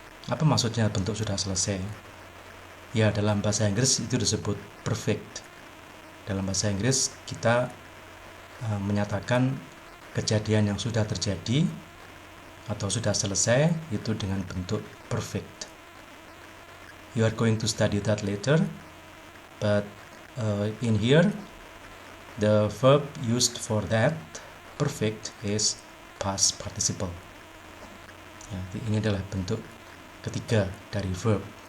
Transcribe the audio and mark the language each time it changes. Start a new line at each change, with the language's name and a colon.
Indonesian: Apa maksudnya bentuk sudah selesai? Ya, dalam bahasa Inggris itu disebut perfect. Dalam bahasa Inggris kita menyatakan kejadian yang sudah terjadi atau sudah selesai itu dengan bentuk perfect.
English: You are going to study that later, but in here the verb used for that perfect is past participle.
Indonesian: Ya, ini adalah bentuk ketiga dari verb.